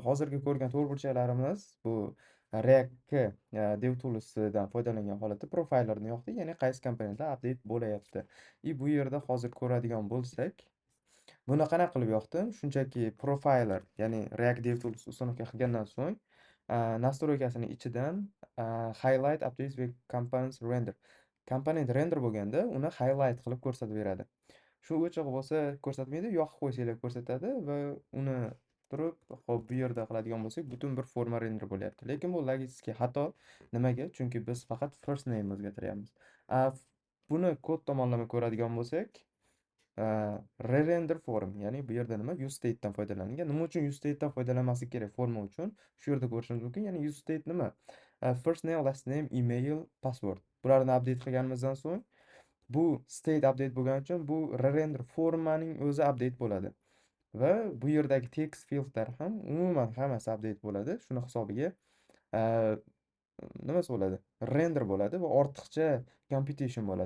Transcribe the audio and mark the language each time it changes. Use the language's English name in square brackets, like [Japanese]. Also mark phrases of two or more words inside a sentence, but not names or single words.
[Uzbek] Hozirgi ko'rgan to'rtburchaklarimiz bu React DevTools'dan foydalangan holatda profilerni yoqdi, ya'ni qaysi komponentlar update bo'layapti. Bu yerda hozir ko'radigan bo'lsak, buni qanaqa qilib yoqdim? Shunchaki profiler, ya'ni React DevTools uстановка qilgandan so'ng, настройкасini ichidan [English] highlight updates with components render. [Uzbek] Komponent render bo'lganda, uni highlight qilib ko'rsatib beradi. Shu o'chiq bo'lsa ko'rsatmaydi, yoqib qo'ysanglar ko'rsatadi va uni turib, xo'p, bu yerda qiladigan bo'lsak, butun bir forma render bo'lyapti. Lekin bu logistik xato. Nimaga? Chunki biz faqat [English] first name [Uzbek] o'zgartiryapmiz. A, buni kod tomonlama ko'radigan bo'lsak, [English] re-render form, [Uzbek] ya'ni bu yerda nima? UseState dan foydalanilgan. Nima uchun UseState dan foydalanmaslik kerak forma uchun? Shu yerda ko'rishingiz mumkin. Ya'ni UseState nima? [English] First name, last name, email, password. [Uzbek] Bularni update qilganimizdan so'ng, bu state update bo'lgani uchun bu re-render formaning o'zi update bo'ladi. Va bu yerdagi [English] text fieldlar [Uzbek] ham umuman hammasi update bo'ladi. Shuni hisobiga nimasi bo'ladi? Render bo'ladi va ortiqcha computation bo'ladi.